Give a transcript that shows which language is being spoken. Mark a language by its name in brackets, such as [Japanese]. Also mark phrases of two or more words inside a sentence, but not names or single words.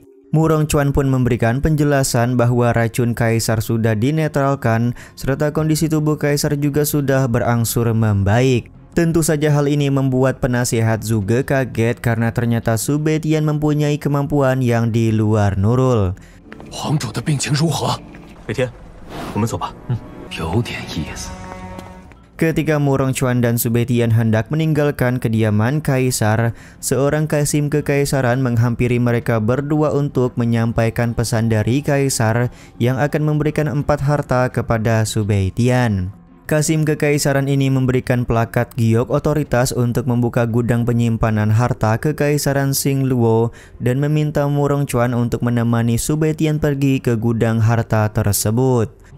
[Indonesian] Murong Chuan pun memberikan penjelasan bahwa racun Kaisar sudah dinetralkan serta kondisi tubuh Kaisar juga sudah berangsur membaik. Tentu saja hal ini membuat penasihat Zhuge kaget karena ternyata Su Beitian mempunyai kemampuan yang di luar Nurul. [Chinese] 皇主的病情如何？北天，我们走吧。有点意思。 [Indonesian] Ketika Murong Chuan dan Su Beitian hendak meninggalkan kediaman Kaisar, seorang kasim kekaisaran menghampiri mereka berdua untuk menyampaikan pesan dari Kaisar yang akan memberikan 4 harta kepada Su Beitian. Kasim kekaisaran ini memberikan plakat giok otoritas untuk membuka gudang penyimpanan harta kekaisaran Xingluo dan meminta Murong Chuan untuk menemani Su Beitian pergi ke gudang harta tersebut.